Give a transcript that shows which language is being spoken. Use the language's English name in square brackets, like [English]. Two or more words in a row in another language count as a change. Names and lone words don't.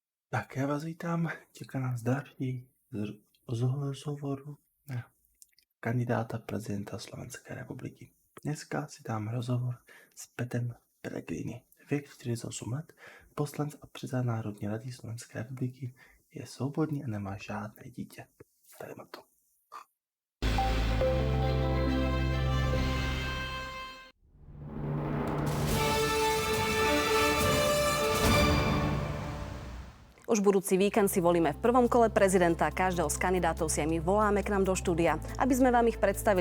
[Czech] Tak já vás vítám, čeká nás další z rozhovoru na kandidáta prezidenta [Slovak] Slovenskej republiky. [Czech] Dneska si dám rozhovor s Petrem Pellegrini. Věk 48 let, poslanec a předseda Národní rady Slovenské republiky, je svobodný a nemá žádné dítě. Tady má to. [Slovak] Už budúci víkend si volíme v prvom kole prezidenta. Každého z kandidátov si aj my voláme k nám do štúdia, aby sme vám ich predstavili.